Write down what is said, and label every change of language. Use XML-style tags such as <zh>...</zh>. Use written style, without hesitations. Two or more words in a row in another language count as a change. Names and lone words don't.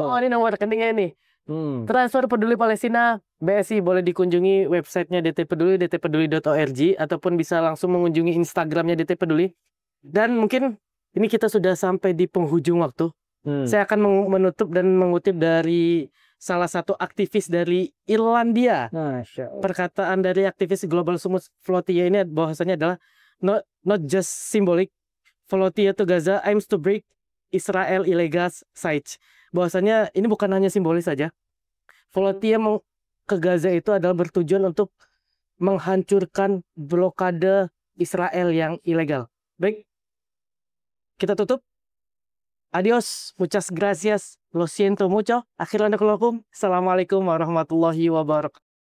<id>Oh, ini nomor rekeningnya nih. Transfer Peduli Palestina BSI, boleh dikunjungi websitenya DT Peduli, dtpeduli.org, ataupun bisa langsung mengunjungi Instagramnya DT Peduli. Dan mungkin ini kita sudah sampai di penghujung waktu. Saya akan menutup dan mengutip dari salah satu aktivis dari Irlandia. Perkataan dari aktivis Global Sumut Flotia ini bahwasanya adalah</id> <en>not just symbolic. Flotia to Gaza aims to break Israel illegal siege.</en> <id>Bahwasanya ini bukan hanya simbolis saja. Flotia ke Gaza itu adalah bertujuan untuk menghancurkan blokade Israel yang ilegal. Baik, kita tutup.</id> <es>Adios, muchas gracias, lo siento mucho.</es> <ar>السلام عليكم ورحمة الله وبركاته.</ar>